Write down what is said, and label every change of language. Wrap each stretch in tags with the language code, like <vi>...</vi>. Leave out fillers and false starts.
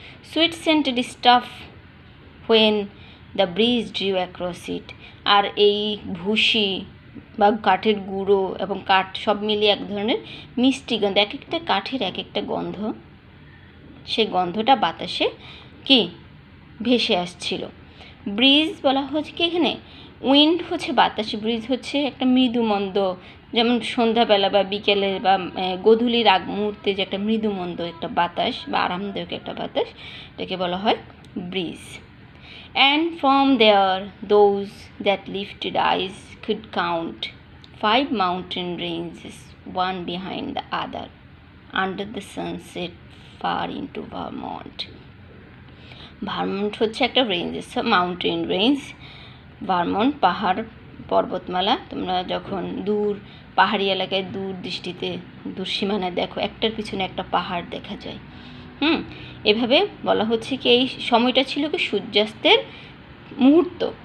<en>sweet scented stuff when the breeze drew across it,</en> <bn>আর এই ভুসি বা কাঠের গুঁড়ো এবং কাঠ সব মিলিয়ে এক ধরনের মিষ্টি গন্ধ, এক একটা কাঠের এক একটা গন্ধ, সেই গন্ধটা বাতাসে কি ভেসে আসছিল। ব্রিজ বলা হচ্ছে কি এখানে, উইন্ড হচ্ছে বাতাস, ব্রিজ হচ্ছে একটা মৃদু মন্দ, যেমন সন্ধ্যাবেলা বা বিকেলে বা গোধূলির আগ মুহূর্তে যে একটা মৃদু মন্দ একটা বাতাস বা আরামদায়ক একটা বাতাস, এটাকে বলা হয় bridge.</bn> <en>And from there those that lifted eyes could count 5 mountain ranges, one behind the other, under the sunset far into Vermont.</en> <bn>Vermont হচ্ছে একটা রেঞ্জ, মাউন্টেন রেঞ্জ। ভারমন্ট পাহাড় পর্বতমালা, তোমরা যখন দূর পাহাড়ি এলাকায় দূর দৃষ্টিতে দূর সীমানায় দেখো একটার পিছনে একটা পাহাড় দেখা যায়। এভাবে বলা হচ্ছে কি এই সময়টা ছিল কি সূর্যাস্তের মুহূর্ত।</bn>